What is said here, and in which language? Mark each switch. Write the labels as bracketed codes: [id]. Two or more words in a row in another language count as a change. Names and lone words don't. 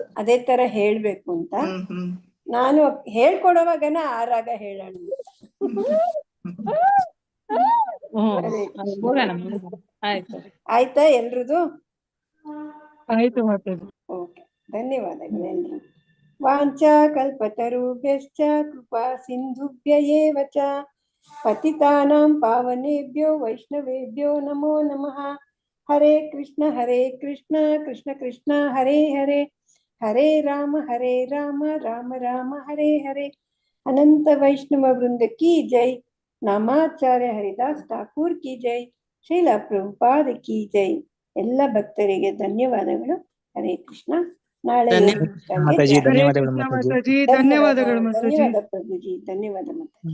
[kn] ಅದೇ ತರ ಹೇಳ್ಬೇಕು ಅಂತ ನಾನು ಹೇಳ್ಕೊಡೋವಾಗನ ಆ ರಾಗ ಹೇಳೋಣ. ಆಯ್ತಾ ಎಲ್ರದು? ಆಯ್ತು ಮಾತಾಜಿ. ಓಕೆ, ಧನ್ಯವಾದಗಳು ಎಲ್ರು. [sa] ವಾಂಚಾ ಕಲ್ಪತರುಭ್ಯಶ್ಚ ಕೃಪಾ ಸಿಂಧುಭ್ಯ ಏವ ಚ ಪತಿತಾನಾಂ ಪಾವನೇಭ್ಯೋ ವೈಷ್ಣವೇಭ್ಯೋ ನಮೋ ನಮಃ. ಹರೇ ಕೃಷ್ಣ ಕೃಷ್ಣ ಕೃಷ್ಣ ಹರೇ ಹರೇ, ಹರೇ ರಾಮ ರಾಮ ರಾಮ ಹರೇ ಹರೇ. [hi] अनंत वैष्णव वृंद की जय। नामाचार्य हरिदास ठाकुर की जय. श्रील प्रभुपाद की जय. [kn] ಎಲ್ಲ ಭಕ್ತರಿಗೆ ಧನ್ಯವಾದಗಳು. [sa] ಹರೇ ಕೃಷ್ಣ. ನಾಳೆ [kn] ಧನ್ಯವಾದಗಳು ಮಾತಾಜಿ. ಧನ್ಯವಾದಗಳು ಮಾತಾಜಿ. ಧನ್ಯವಾದ ಪ್ರಭುಜಿ. ಧನ್ಯವಾದ ಮಾತಾಜಿ.